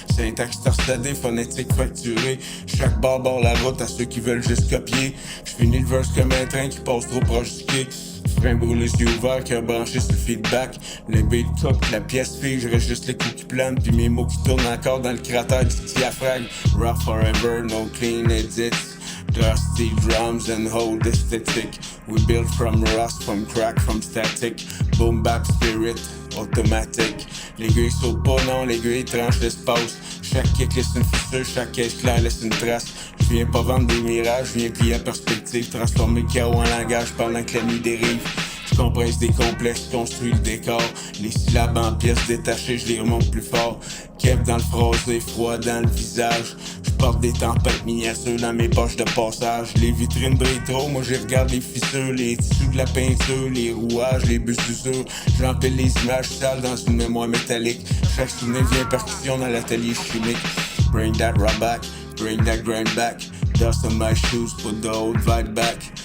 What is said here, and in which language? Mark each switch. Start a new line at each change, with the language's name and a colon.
French: Syntaxe torsadée, phonétique facturée. Chaque barre barre la route à ceux qui veulent juste copier. Je finis le verse comme un train qui passe trop proche du quai. Frein brûlé, yeux ouverts, cœur branché sur le feedback. Le beat cook, la pièce fige, reste juste les coups qui planent. Puis mes mots qui tournent encore dans le cratère du diaphragme.
English: Rock forever, no clean edits. Dusty drums and hold aesthetic. We build from rust, from crack, from static. Boom bap spirit, automatic.
French: L'aiguille saute pas, non, l'aiguille tranche l'espace. Chaque kick laisse une fissure, chaque caisse claire laisse une trace. Je viens pas vendre des mirages, je viens plier à perspective. Transformer le chaos en langage pendant que la nuit dérive. Je compresse des complexes, construis le décor. Les syllabes en pièces détachées, je les remonte plus fort. Kev dans le phrasé, froid dans le visage. Je porte des tempêtes miniatures dans mes poches de passage. Les vitrines brillent trop, moi je regarde les fissures, les tissus de la peinture, les rouages, les bus d'usure. J'empile les images sales dans une mémoire métallique. Chaque souvenir vient percussion dans l'atelier chimique.
English: Bring that raw back, bring that grind back. Dust on my shoes, put the old vibe back.